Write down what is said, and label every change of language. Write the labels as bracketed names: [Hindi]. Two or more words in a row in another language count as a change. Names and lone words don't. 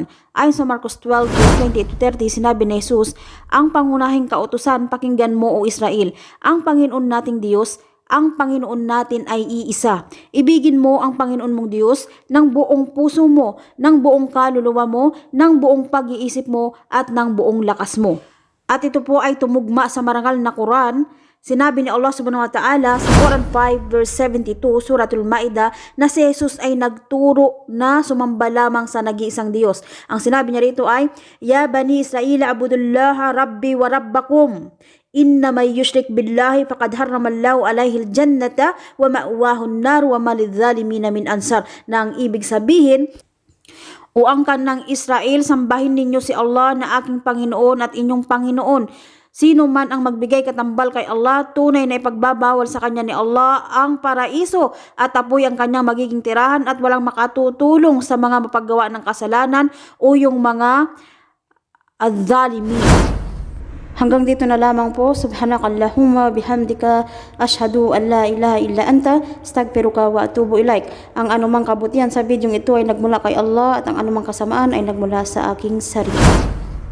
[Filipino] Ayon sa Marcos 12, 28-30, sinabi ni Jesus, ang pangunahing kautusan, pakinggan mo o Israel, ang Panginoon nating Diyos, ang Panginoon natin ay iisa. Ibigin mo ang Panginoon mong Diyos ng buong puso mo, ng buong kaluluwa mo, ng buong pag-iisip mo, at ng buong lakas mo. At ito po ay tumugma sa marangal na Quran. Sinabi ni Allah [Arabic] سبحانه وتعالى [Filipino] sa Quran 5 verse 72, Suratul Ma'idah, na si Jesus ay nagturo na sumamba lamang sa nag-iisang Diyos. Ang sinabi niya rito ay, [Arabic] يا بني إسرائيل اعبدوا الله ربي وربكم. إنه من يشرك بالله فقد حرم الله عليه الجنة ومأواه النار وما للظالمين من أنصار. [Filipino] Na ang ibig sabihin, o ang kanang Israel, sambahin ninyo si Allah na aking Panginoon at inyong Panginoon. Sino man ang magbigay katambal kay Allah, tunay na ipagbabawal sa kanya ni Allah ang paraiso at apoy ang kanyang magiging tirahan, at walang makatutulong sa mga mapaggawa ng kasalanan o yung mga adh-dhalimin. Hanggang dito na lamang po. [Arabic] سبحانك اللهم وبحمدك أشهد أن لا إله إلا أنت أستغفرك وأتوب إليك. [Filipino] Ang anumang kabutihan sa bidyong ito ay nagmula kay Allah, at ang anumang kasamaan ay nagmula sa aking sarili.